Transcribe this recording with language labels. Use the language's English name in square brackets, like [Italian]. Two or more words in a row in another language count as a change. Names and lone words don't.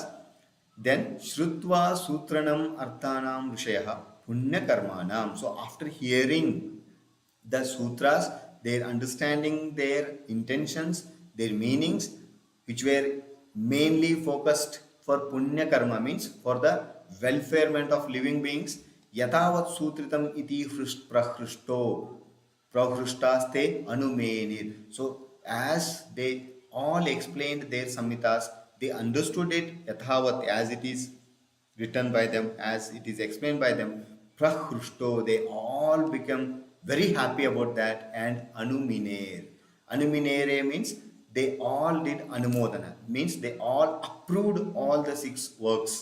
[Sanskrit] Then Shrutva Sutranam Arthanam Rishayah Punya Karmanam. [English] So after hearing the sutras, their understanding their intentions, their meanings, which were mainly focused for [Sanskrit] Punya Karma, [English] means for the welfarement of living beings. [Sanskrit] Yatavat Sutritam iti prahrushto prahrushtaste anumenir. [English] So as they all explained their samhitas, they understood it yathavat, as it is written by them, as it is explained by them. Prahrushto, they all become very happy about that, and anuminer. Anuminere means they all did anumodana, means they all approved all the 6 works.